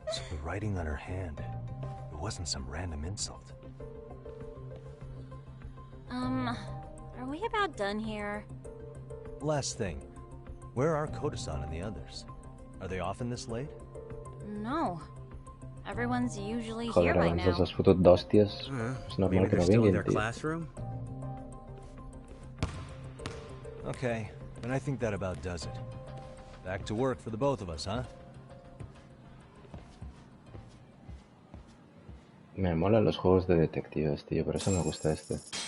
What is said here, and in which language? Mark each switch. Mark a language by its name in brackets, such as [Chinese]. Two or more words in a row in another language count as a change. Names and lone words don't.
[English] So the writing on her hand, it wasn't some random insult. Are we about done here? Last thing, where are Koda-san and the others? Are they often this late? No. Everyone's usually here [Catalan] Joder, [English] by [Catalan] abans [English] now. [Catalan] els has fotut d'hòsties. És normal [English] Maybe [Catalan] que [English] they're [Catalan] no [English] still in [Catalan] vinguin, [English] their [Catalan] tio. [English] classroom? Okay, and I think that about does it. Back to work for the both of us, huh? [Spanish] Me molan los juegos de detectives, tío, por eso me gusta este.